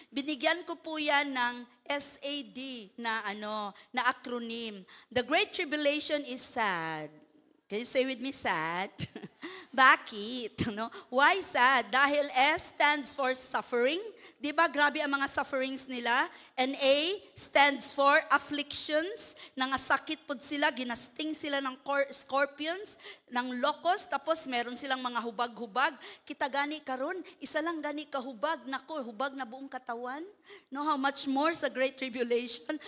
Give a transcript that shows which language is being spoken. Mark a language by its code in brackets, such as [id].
[tl] Binigyan ko po yan ng SAD na acronym. [en] The Great Tribulation is sad. Can you say with me, sad? [tl] Bakit? [en] No? Why sad? [tl] Dahil [en] S stands for suffering. [tl] Di ba grabe ang mga sufferings nila? [en] And A stands for afflictions. [tl] Nangasakit po sila, ginasting sila ng scorpions, ng locust, tapos meron silang mga hubag-hubag. [ceb] Kita gani karon, isa lang gani kahubag. Nako, hubag na [tl] buong katawan. [en] No, how much more sa Great Tribulation?